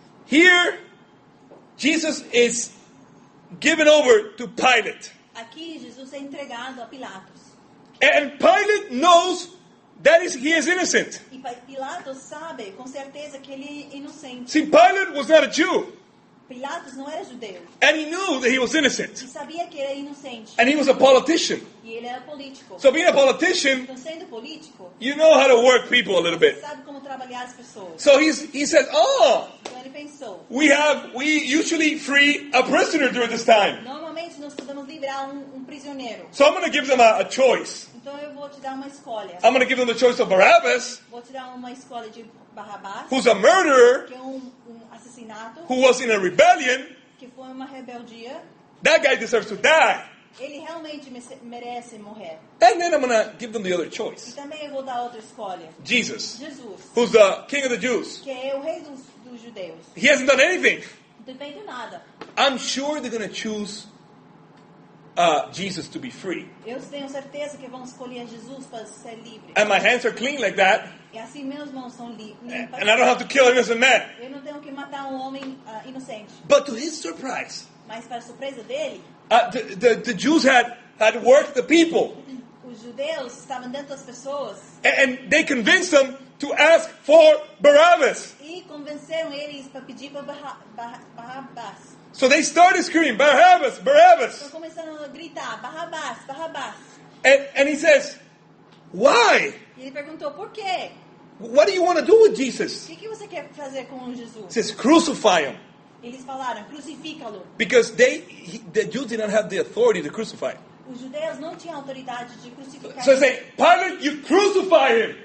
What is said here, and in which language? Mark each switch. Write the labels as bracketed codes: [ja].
[en] Here, Jesus is given over to Pilate. [pt] Aqui Jesus é entregado a Pilatos. [en] And Pilate knows that he is innocent. [pt] E Pilatos sabe com certeza que ele é inocente. [en] See, Pilate was not a Jew. [pt] Pilatos não era judeu. [en] And he knew that he was innocent. [pt] E sabia que era inocente. [en] And he was a politician. [pt] E ele era político. [en] So being a politician, [pt] Então, sendo político, [en] you know how to work people a little bit. [pt] sabe como trabalhar as pessoas. [en] So he says, oh, [pt] Então ele pensou: [en] we usually free a prisoner during this time. [pt] normalmente nós podemos livrar um prisioneiro. [en] So I'm going to give them a choice. [pt] Então eu vou te dar uma escolha. [en] I'm going to give them the choice of Barabbas, [pt] Vou te dar uma escolha de Barrabás, [en] who's a murderer, [pt] que é um assassinato, [en] who was in a rebellion. [pt] que foi uma rebeldia. [en] That guy deserves to die. [pt] Ele realmente merece morrer. [en] And then I'm going to give them the other [pt] E [en] choice. [pt] também eu vou dar outra escolha. [en] Jesus, [pt] Jesus, [en] who's the king of the Jews. [pt] que é o rei dos judeus. [en] He hasn't done anything. [pt] Não tem feito nada. [en] I'm sure they're going to choose Jesus to be free. [pt] Eu tenho certeza que vão escolher Jesus para ser livre. [en] And my hands are clean like that. [pt] E assim meus mãos são limpas. [en] And I don't have to kill an innocent man. [pt] Eu não tenho que matar um homem inocente. [en] But to his surprise, [pt] Mas para surpresa dele, [en] the Jews had worked the people. [pt] os judeus estavam dentro das pessoas [en] And they convinced them to ask for Barabbas. [pt] e convenceram eles para pedir para Barrabás. [en] So they started screaming, Barabbas, Barabbas. [pt] Estão começando a gritar, Barrabás, Barrabás. [en] And he says, why? [pt] E ele perguntou, por quê? [en] What do you want to do with Jesus? [pt] O que você quer fazer com [en] He [pt] Jesus? [en] says, crucify him. [pt] Eles falaram, crucifica-lo. [en] Because the Jews did not have the authority to crucify. [pt] Os judeus não tinham autoridade de crucificar. [en] So they say, Pilate, you crucify him.